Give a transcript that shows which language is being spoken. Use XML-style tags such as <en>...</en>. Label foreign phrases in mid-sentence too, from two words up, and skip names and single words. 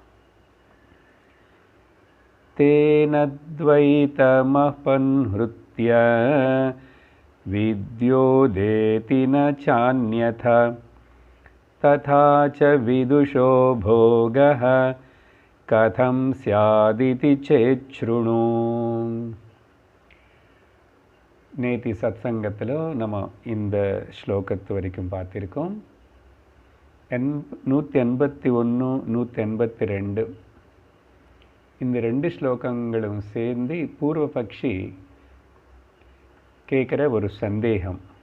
<sa>तेन द्वैतमपहृत्य विद्योदेति न चान्यथा तथा च विदुषो भोगः कथं स्यादिति चेच्छृणु।</sa> <ta>நேத்தி சத்சங்கத்தில் நம்ம இந்த ஸ்லோகத்து வரைக்கும் பார்த்திருக்கோம். 181 182 இந்த ரெண்டு ஸ்லோகங்களும் சேர்ந்து பூர்வபக்ஷி கேட்குற ஒரு சந்தேகம்.</ta>